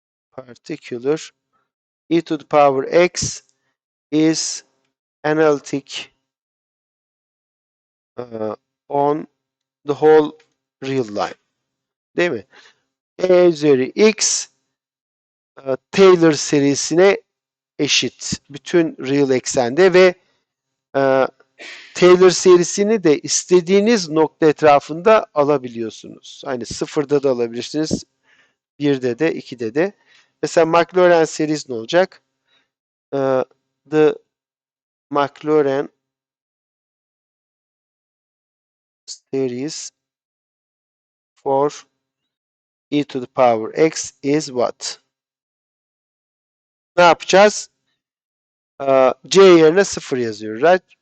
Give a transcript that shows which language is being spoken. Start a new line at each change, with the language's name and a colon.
English: particular e to the power x is analytic on the whole real line.
Turkish: Değil mi? E üzeri x Taylor serisine eşit. Bütün real eksende ve e, Taylor serisini de istediğiniz nokta etrafında alabiliyorsunuz. Hani sıfırda da alabilirsiniz. 1'de de 2'de de. Mesela Maclaurin serisi ne olacak?
English: The Maclaurin series for e to the power x is what?
Turkish: Ne yapacağız? C yerine 0 yazıyoruz. Right?